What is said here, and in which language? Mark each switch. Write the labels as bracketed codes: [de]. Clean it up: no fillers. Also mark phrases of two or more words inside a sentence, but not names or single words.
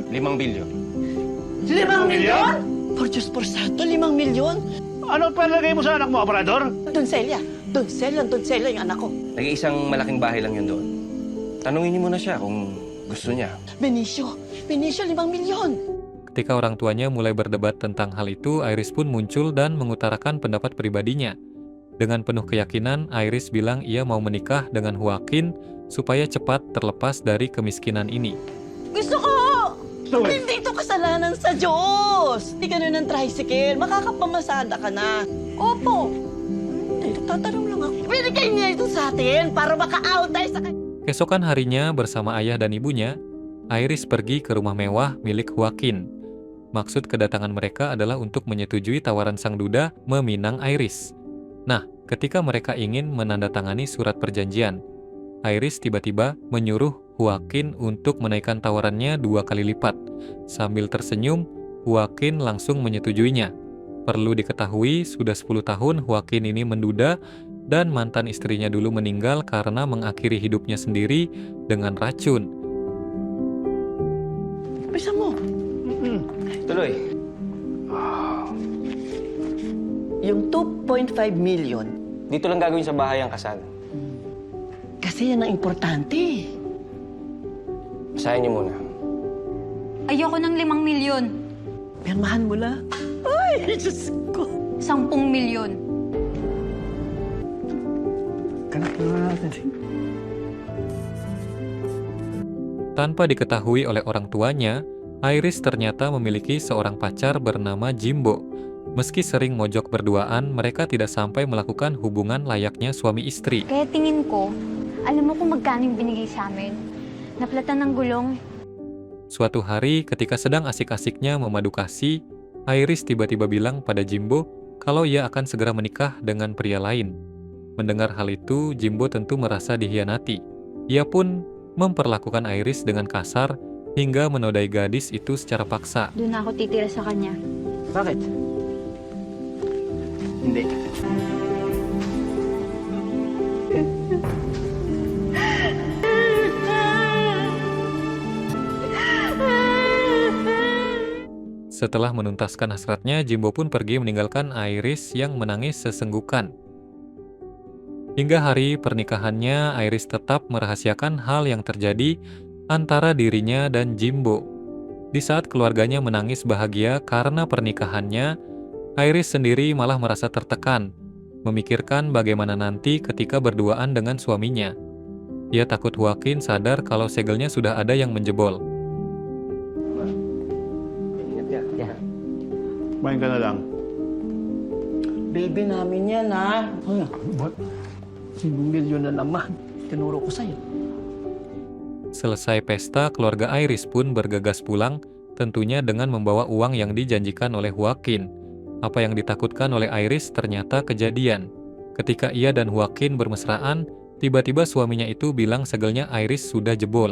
[tl] 5 bilyon. 5 milyon? Por Diyos por Santo, 5 milyon? Ano palagay mo sa anak mo, Aparador? Doncelia yung anak ko. Nag-iisang malaking bahay lang yun doon. Tanungin niyo muna siya kung gusto niya. Benicio, 5 milyon. [id] Ketika orang tuanya mulai berdebat tentang hal itu, Iris pun muncul dan mengutarakan pendapat pribadinya. Dengan penuh keyakinan, Iris bilang ia mau menikah dengan Joaquin supaya cepat terlepas dari kemiskinan ini. [tl] Gusto ko! Hindi ito kasalanan sa Diyos! Hindi ka na ng tricycle, makakapamasada ka na. Opo. Hindi, nagtatanong lang ako. Binigay niya ito sa atin para maka-out tayo sa kanya. [id] Keesokan harinya bersama ayah dan ibunya, Iris pergi ke rumah mewah milik Joaquin. Maksud kedatangan mereka adalah untuk menyetujui tawaran sang duda meminang Iris. Nah, ketika mereka ingin menandatangani surat perjanjian, Iris tiba-tiba menyuruh Joaquin untuk menaikkan tawarannya 2 kali lipat. Sambil tersenyum, Joaquin langsung menyetujuinya. Perlu diketahui, sudah 10 tahun Joaquin ini menduda dan mantan istrinya dulu meninggal karena mengakhiri hidupnya sendiri dengan racun. [tl] Bisa mo. Tuloy. Yung 2.5 million, Dito lang gagawin sa bahay ang kasal. kasi yan ang importante. Basahin niyo muna. Ayoko ng 5 milyon. Pirmahan mo la. Ay, Diyos ko. 10 milyon. [id] Tanpa diketahui oleh orang tuanya, Iris ternyata memiliki seorang pacar bernama Jimbo. Meski sering mojok berduaan, mereka tidak sampai melakukan hubungan layaknya suami istri. [tl] Kaya tingin ko, alam mo kung magkano yung binigay sa amin. Naplatan ng gulong. [id] Suatu hari, ketika sedang asik-asiknya memadu kasih, Iris tiba-tiba bilang pada Jimbo kalau ia akan segera menikah dengan pria lain. Mendengar hal itu, Jimbo tentu merasa dihianati. Ia pun memperlakukan Iris dengan kasar hingga menodai gadis itu secara paksa. [tl] Doon na ako titira sa kanya. Bakit? Hindi. [id] Setelah menuntaskan hasratnya, Jimbo pun pergi meninggalkan Iris yang menangis sesenggukan. Hingga hari pernikahannya, Iris tetap merahasiakan hal yang terjadi antara dirinya dan Jimbo. Di saat keluarganya menangis bahagia karena pernikahannya, Iris sendiri malah merasa tertekan, memikirkan bagaimana nanti ketika berduaan dengan suaminya. Ia takut Joaquin sadar kalau segelnya sudah ada yang menjebol. [tl] Kumain ka na lang. Baby namin yan, ha? Ay, what? 1 milyon na naman. Tinuro ko sa'yo. [id] Selesai pesta, keluarga Iris pun bergegas pulang, tentunya dengan membawa uang yang dijanjikan oleh Joaquin. Apa yang ditakutkan oleh Iris ternyata kejadian. Ketika ia dan Joaquin bermesraan, tiba-tiba suaminya itu bilang segelnya Iris sudah jebol.